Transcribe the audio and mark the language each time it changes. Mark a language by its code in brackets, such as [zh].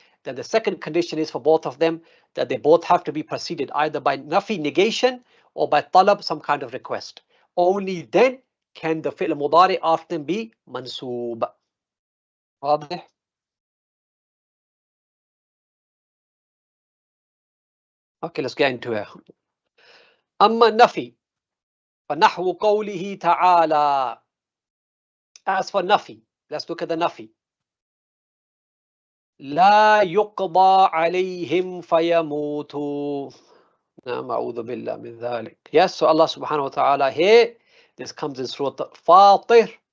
[en] Then the second condition is for both of them that they both have to be preceded either by nafi, negation, or by talab, some kind of request. Only then can the fi'l mudari after them be mansoob. [ar] واضح؟ [en] Okay, let's get into it. [ar] أما النفي فنحو قوله تعالى. [en] As for nafi, let's look at the nafi. [ar] لا يقضى عليهم فيموتوا. نعم أعوذ بالله من ذلك. [en] Yes, so Allah subhanahu wa ta'ala here, this comes in Surah Fatir.